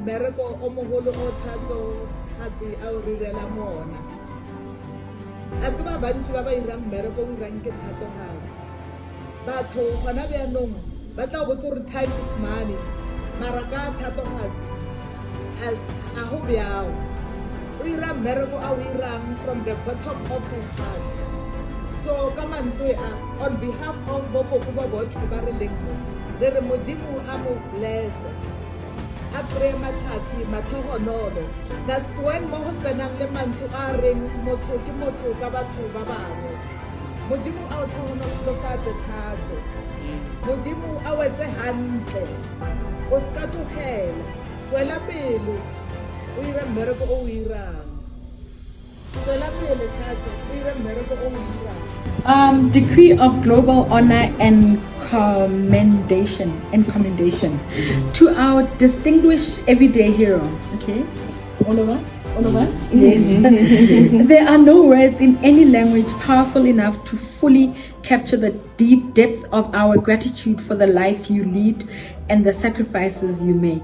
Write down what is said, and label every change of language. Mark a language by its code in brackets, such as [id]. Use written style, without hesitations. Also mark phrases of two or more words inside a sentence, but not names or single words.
[tn] mmereko o mogolo o Thatohatsi a o direla mona. A se ba bantši ba ba irang mmereko o irang ke Thatohatsi. Batho gona bjaanong ba tla botse gore [en] time is money, [tn] mara ka Thatohatsi a go bjao. O ira mmereko a o irang [en] from the bottom of his heart. [tn] So ka mantswe [en] on behalf of [tn] bokoko ba botlhe ba re leng mo, re re Modimo a mo blesse, a kry-e matlhatsi matlhogonolo. [en] That's when [tn] mo go tsenang le mantswe a reng motho ke motho ka batho ba bangwe. Modimo a o tlhogonolofatse thato, Modimo a wetse hantle, o ska tlogela, tswela pele o ira mmereko o o irang. Tswela pele thato o ira mmereko o o irang. [en] Decree of global honor and commendation to our distinguished everyday hero. Okay, all of us. Yes. There are no words in any language powerful enough to fully capture the deep depth of our gratitude for the life you lead and the sacrifices you make.